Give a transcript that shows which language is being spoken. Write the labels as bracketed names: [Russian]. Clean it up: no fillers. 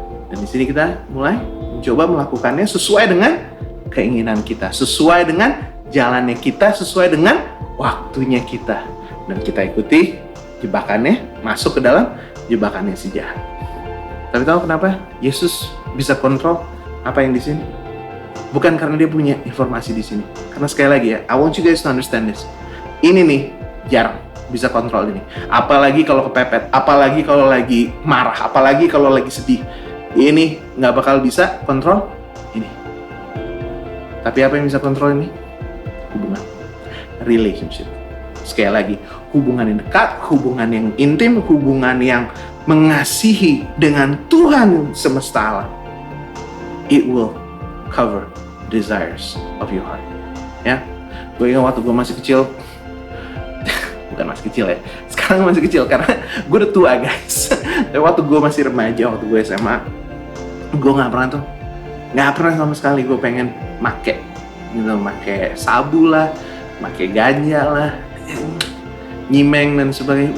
[Indonesian] Dan di sini kita mulai mencoba melakukannya sesuai dengan keinginan kita, sesuai dengan jalannya kita, sesuai dengan waktunya kita. Dan kita ikuti jebakannya, masuk ke dalam jebakannya si jahat. Tapi tahu kenapa Yesus bisa kontrol apa yang di sini? Bukan karena dia punya informasi di sini. Karena sekali lagi ya, [English] I want you guys to understand this. [Indonesian] Ini nih jarang bisa kontrol ini. Apalagi kalau kepepet, apalagi kalau lagi marah, apalagi kalau lagi sedih. Ini nggak bakal bisa kontrol ini. Tapi apa yang bisa kontrol ini? Hubungan, relationship. Sekali lagi, hubungan yang dekat, hubungan yang intim, hubungan yang mengasihi dengan Tuhan semesta alam. [English] It will cover desires of your heart. [Indonesian] Ya, gue ingat waktu gue masih kecil, bukan masih kecil ya, sekarang masih kecil karena gue udah tua guys. Tapi waktu gue masih remaja, waktu gue SMA, gue nggak pernah sama sekali gue pengen make sabu lah, make ganja lah, nyimeng dan sebagainya.